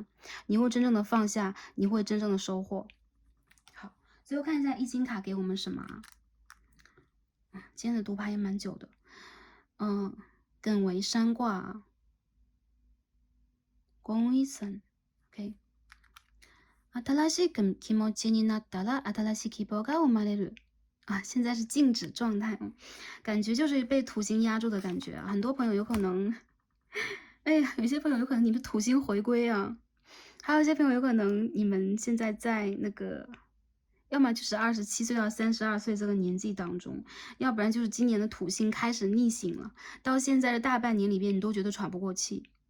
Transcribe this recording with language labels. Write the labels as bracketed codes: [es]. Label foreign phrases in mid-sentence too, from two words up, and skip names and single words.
[zh] 你会真正的放下，你会真正的收获。好，最后看一下易经卡给我们什么啊？今天的读牌也蛮久的。艮为山卦，宫一层 OK。 [ja] 新しい気持ちになったら新しい希望が生まれる [zh] 啊，现在是静止状态，感觉就是被土星压住的感觉啊。很多朋友有可能，哎呀，有些朋友有可能你们土星回归啊，还有一些朋友有可能你们现在在那个。要么就是27岁到32岁这个年纪当中，要不然就是今年的土星开始逆行了，到现在的大半年里边，你都觉得喘不过气。